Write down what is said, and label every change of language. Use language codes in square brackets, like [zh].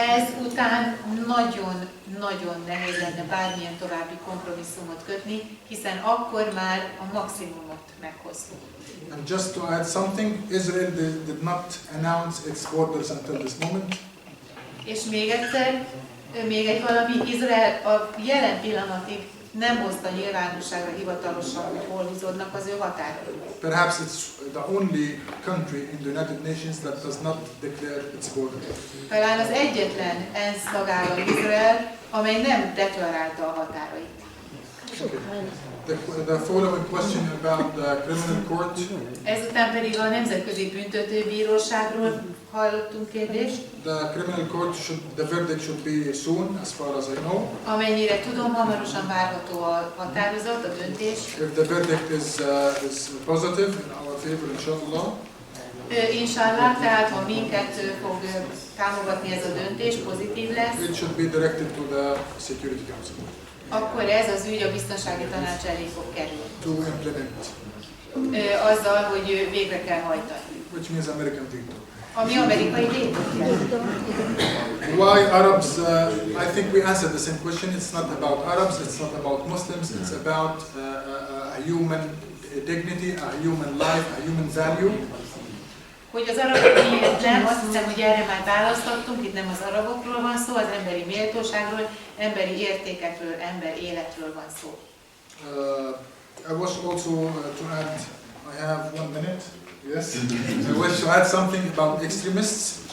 [hu] Ez után nagyon nehéz lenne bármilyen további kompromisszumot kötni, hiszen akkor már a maximumot meghoztuk. [en] And just to add something, Israel did not announce its borders until this moment. [hu] És még egyszer, még egy valami, Izrael a jelen pillanatig nem hozta nyilvánosságra hivatalosan, hogy hol húzódnak az ő határai. [en] Perhaps it's the only country in the United Nations that does not declare its borders. [hu] Talán az egyetlen ENSZ tagállam Izrael, amely nem deklarálta a határait. [en] The following question about the criminal court. [hu] Ezután pedig a Nemzetközi Büntetőbíróságról hallottunk kérdést. [en] The criminal court the verdict should be soon, as far as I know. [hu] Amennyire tudom, hamarosan várható a határozat, a döntés. [en] If the verdict is positive in our favor, inshallah. [hu] Inshallah, tehát ha minket fog támogatni ez a döntés, pozitív lesz. [en] It should be directed to the Security Council. [hu] Akkor ez az ügy a biztonsági tanács elé fog kerülni. [en] To implement. [hu] Azzal, hogy végre kell hajtani. [en] Which means American veto. [hu] Ami amerikai vétót jelent. [en] Why Arabs? I think we answered the same question. It's not about Arabs, it's not about Muslims, it's about a human dignity, a human life, a human value. [hu] Hogy az arabok miért nem, azt hiszem, hogy erre már választottunk, itt nem az arabokról van szó, az emberi méltóságról, emberi értékekről, ember életről van szó. [en] I was also to add, I have 1 minute, yes. I wish to add something about extremists.